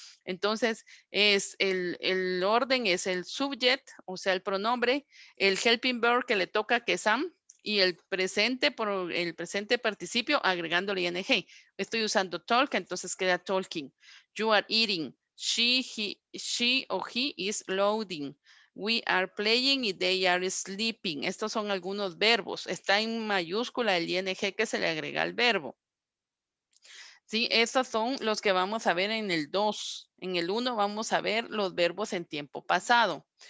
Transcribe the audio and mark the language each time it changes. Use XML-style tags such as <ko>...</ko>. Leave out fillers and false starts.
<es>Entonces, es el orden es el subject, o sea, el pronombre, el helping verb que le toca, que es am, y el presente por el presente participio agregándole ing. Estoy usando talk, entonces queda talking.</es> <en>You are eating. She or he is loading. We are playing y they are sleeping.</en> <es>Estos son algunos verbos. Está en mayúscula el ing que se le agrega al verbo. Sí, estos son los que vamos a ver en el 2. En el 1 vamos a ver los verbos en tiempo pasado.</es>